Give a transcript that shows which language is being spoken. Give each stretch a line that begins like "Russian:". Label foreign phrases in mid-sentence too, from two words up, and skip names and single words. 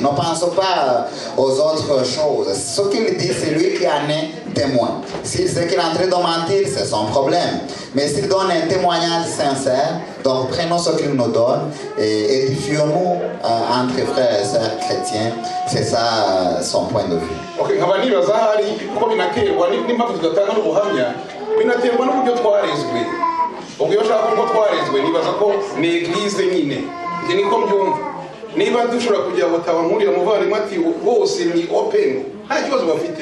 French: Ne pensons pas aux autres choses. Ce qu'il dit, c'est lui qui en est témoin. S'il sait qu'il est en train de mentir, c'est son problème. Mais s'il donne un témoignage sincère, donc prenons ce qu'il nous donne et édifions-nous entre frères et sœurs chrétiens. C'est ça son point de vue.
Kinyarwanda: Okay, nkaba nibaza hari ko binaterwa n'impamvu tudatanga n'ubuhamya binaterwa n'uburyo twarezwe. Ubwo iyo ushaka ko twarezwe nibaza ko ni eglise nyine. Njye niko mbyumva. Niba dushobora kugira ngo tabankuriye umuvandimwe ati bose ni open, nta kibazo bafite.